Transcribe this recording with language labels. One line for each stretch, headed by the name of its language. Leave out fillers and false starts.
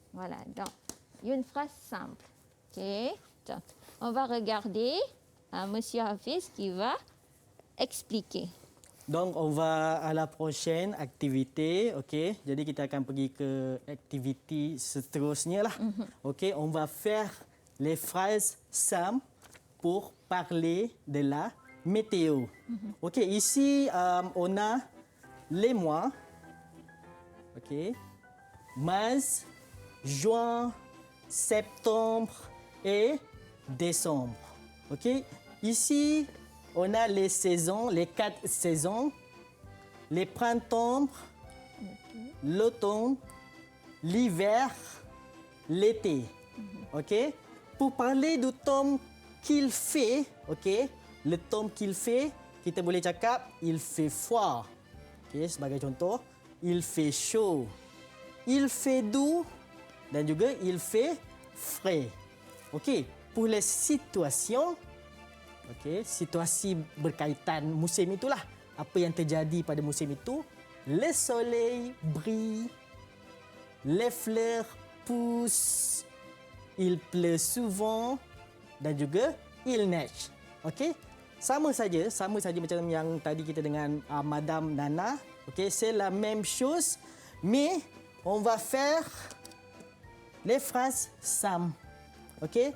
French: Voilà, donc, une phrase simple. OK? Donc, on va regarder Monsieur Hafiz qui va expliquer. Donc, on va à la prochaine activité. OK.
Malay: Jadi, kita akan pergi ke aktiviti seterusnya lah. OK.
French: On va faire les phrases simples pour parler de la météo. OK. Ici, on a les mois. OK. Mars, juin, septembre et décembre. OK. Ici, on a les saisons, les 4 saisons, les printemps, l'automne, l'hiver, l'été. OK? Pour parler du temps qu'il fait, OK? Le temps qu'il fait,
Malay: kita boleh cakap
French: il fait froid.
Malay: OK, sebagai contoh,
French: il fait chaud. Il fait doux
Malay: dan juga
French: il fait frais.
Malay: OK?
French: Pour les situations,
Malay: okey, situasi berkaitan musim itulah. Apa yang terjadi pada musim itu?
French: Le soleil brille, les fleurs poussent, il pleut souvent
Malay: dan juga
French: il neige. Okey?
Malay: Sama saja macam yang tadi kita dengan Madame Nana.
French: Okey, c'est la même chose, mais on va faire les phrases simples. Okey?